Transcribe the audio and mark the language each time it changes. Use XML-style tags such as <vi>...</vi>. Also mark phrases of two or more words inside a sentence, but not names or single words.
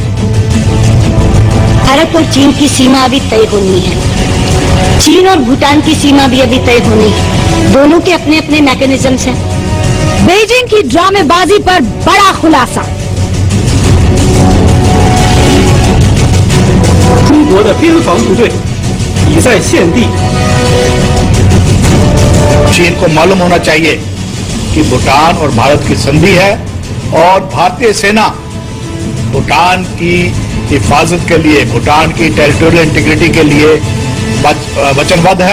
<hi>भारत और चीन की सीमा अभी तय होनी है। चीन और भूटान की सीमा भी अभी तय होनी है। दोनों के अपने अपने मैकेनिज्म्स हैं। बीजिंग की ड्रामेबाजी पर बड़ा खुलासा।</hi> <zh>中国的边防部队已在现地。</zh> <hi>चीन को मालूम होना चाहिए कि भूटान और भारत की संधि है, और भारतीय सेना भूटान की हिफाजत के लिए, भूटान की</hi> <en>territorial integrity</en> <hi>के लिए वचनबद्ध है।</hi>